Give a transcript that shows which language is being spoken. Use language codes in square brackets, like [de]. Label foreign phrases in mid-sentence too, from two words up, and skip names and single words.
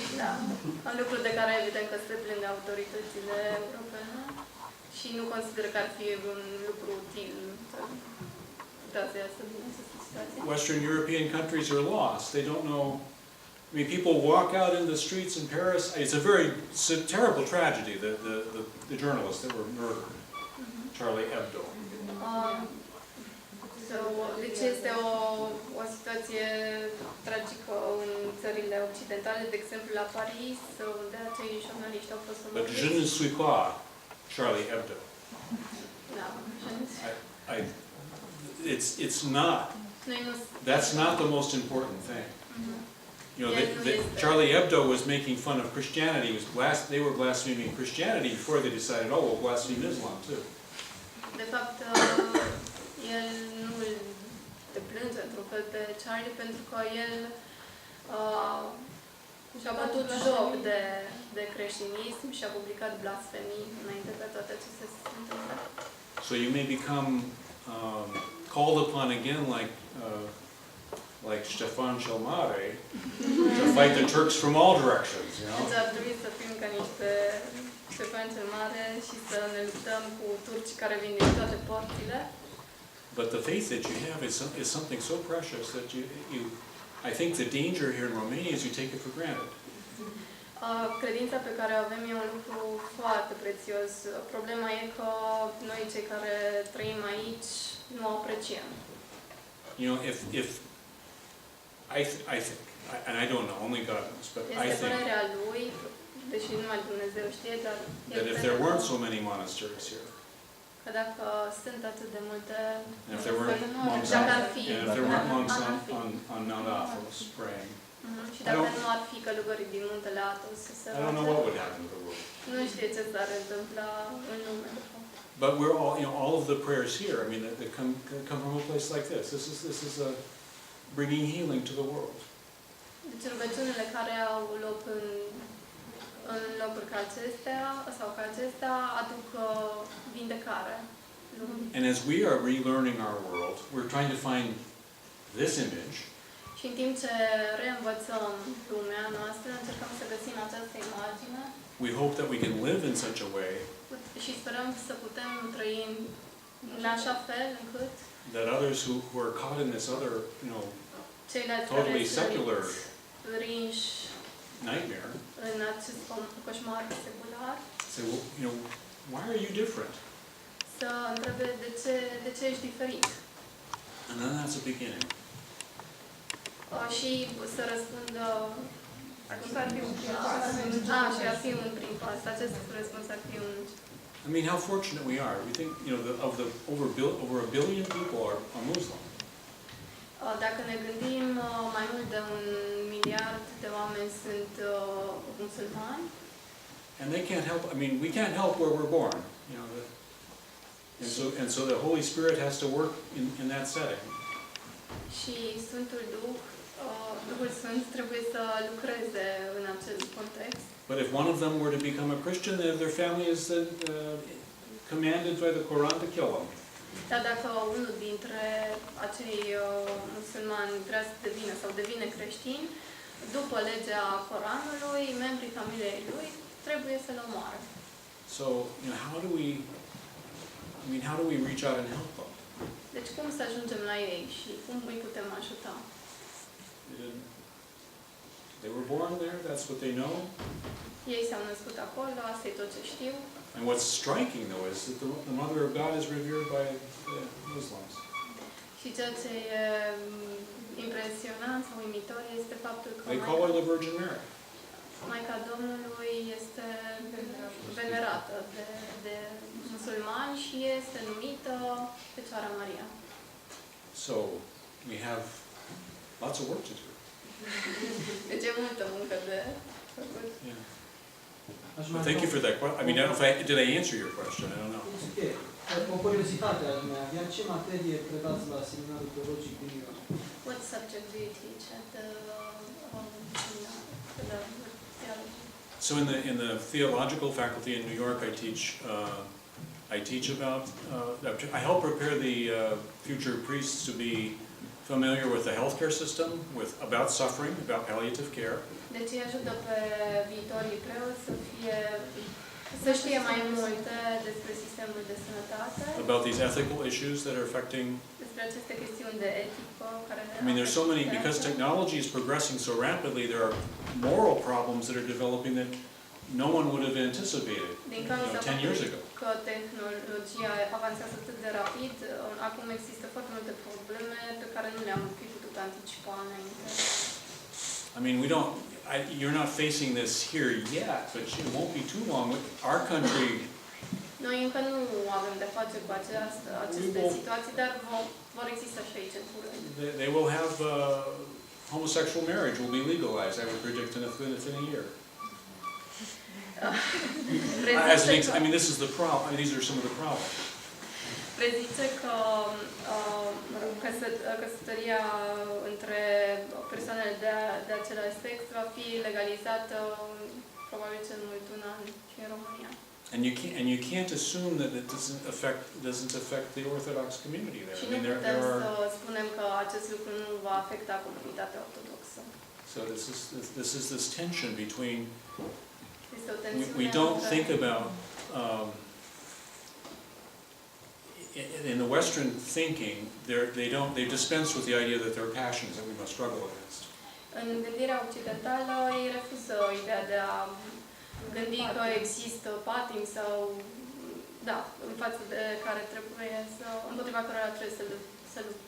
[ro] Da, un lucru de care evident că se plâng autoritățile europene și nu consider că ar fi un lucru util să vină această situație. [en] Western European countries are lost. They don't know. I mean, people walk out in the streets in Paris. It's a terrible tragedy. The journalists that were murdered, Charlie Hebdo. [ro] Deci este o situație tragică în țările occidentale, de exemplu la Paris, unde acei jurnaliști au fost [fr] But je ne suis pas Charlie Hebdo. [ro] Da, [en] it's not. That's not the most important thing. You know, Charlie Hebdo was making fun of Christianity. They were blaspheming Christianity before they decided, oh, we'll blaspheme Islam too. [ro] De fapt, el nu îl deplânge într-un fel pe Charlie pentru că el și-a bătut joc de creștinism și a publicat blasfemii înainte de toate acestea să se întâmple. [en] So you may become called upon again like Ștefan cel Mare to fight the Turks from all directions, you know. [ro] Deci ar trebui să fim ca niște Ștefan cel Mare și să ne luptăm cu turci care vin din toate părțile. [en] But the faith that you have is something so precious that I think the danger here in Romania is you take it for granted. [ro] Credința pe care o avem e un lucru foarte prețios. Problema e că noi cei care trăim aici nu o apreciem. [en] You know, if I think, and I don't know, only God knows, but I think [ro] părerea lui, deși numai Dumnezeu știe, dar [en] that if there weren't so many monasteries here, [ro] că dacă sunt atât de multe, [en] and if there weren't monks on Mount Athos praying, [ro] și dacă nu ar fi călugării din muntele Athos să se [en] I don't know what would happen to the world. [ro] Nu știe ce s-ar întâmpla în lume. [en] But we're all, you know, all of the prayers here, I mean, that come from a place like this. This is bringing healing to the world. [ro] Deci rugăciunile care au loc în locuri ca acestea aduc vindecare. [en] And as we are relearning our world, we're trying to find this image. [ro] Și în timp ce reînvățăm lumea noastră, încercăm să găsim această imagine. [en] We hope that we can live in such a way [ro] și sperăm să putem trăi în așa fel încât [en] that others who are caught in this other, you know, [ro] ceilalți [en] totally secular [ro] prinși [en] nightmare, [ro] în acest coșmar secular, [en] say, well, you know, why are you different? [ro] Să întrebe de ce ești diferit. And then that's a beginning. Și să răspundă și ar fi un prim pas. Acest răspuns ar fi un. [en] I mean, how fortunate we are. We think, you know, over a billion people are Muslim. [ro] Dacă ne gândim, mai mult de 1 miliard de oameni sunt musulmani. [en] And they can't help. I mean, we can't help where we're born. You know, and so the Holy Spirit has to work in that setting. [ro] Și Sfântul Duhul Sfânt trebuie să lucreze în acest context. [en] But if one of them were to become a Christian, their family is commanded by the Quran to kill them. [ro] Dar dacă unul dintre acei musulmani vrea să devină sau devine creștin, după legea Coranului, membrii familiei lui trebuie să-l omoare. [en] So, how do we reach out and help them? [ro] Deci cum să ajungem la ei și cum îi putem ajuta? [en] They were born there, that's what they know. [ro] Ei s-au născut acolo, asta e tot ce știu. [en] And what's striking, though, is that the Mother of God is revered by the Muslims. [ro] Și ceea ce e impresionant sau uimitor este faptul că [en] They call her the Virgin Mary. [ro] Maica Domnului este venerată de musulmani și este numită Fecioara Maria. [en] So, we have lots of work to do. [ro] Deci e multă muncă de făcut. [en] Yeah. Well, thank you for that question. I mean, I don't know if did I answer your question? I don't know. Okay. [ro] O curiozitate aș mai avea. Ce materie predați la seminarul teologic din Iran? [en] What subject do you teach at the theology? So in the theological faculty in New York, I teach about. I help prepare the future priests to be familiar with the healthcare system, about suffering, about palliative care. [ro] Deci îi ajută pe viitorii preoți să știe mai multe despre sistemul de sănătate. [en] About these ethical issues that are affecting. [ro] Despre aceste chestiuni de etică care ne. [en] I mean, there's so many, because technology is progressing so rapidly. There are moral problems that are developing that no one would have anticipated 10 years ago. [ro] Că tehnologia avansează atât de rapid, acum există foarte multe probleme pe care nu le-am fi putut anticipa înainte. [en] I mean, you're not facing this here yet, but it won't be too long. Our country. [ro] Noi încă nu avem de face cu aceste situații, dar vor exista și aici în curând. [en] They will have homosexual marriage will be legalized. I would predict within a year. I mean, this is the problem. I mean, these are some of the problems. [ro] Prezice că căsătoria între persoanele de același sex va fi legalizată probabil cel mult un an și în România. [en] And you can't assume that it doesn't affect the Orthodox community there. [ro] Și nu putem să spunem că acest lucru nu va afecta comunitatea ortodoxă. [en] So this is this tension between. We don't think about. In the Western thinking, they dispense with the idea that there are passions that we must struggle against. [ro] În gândirea occidentală, ei refuză ideea de a gândi că există patim sau, în față de care trebuie împotriva cărora trebuie să lupte.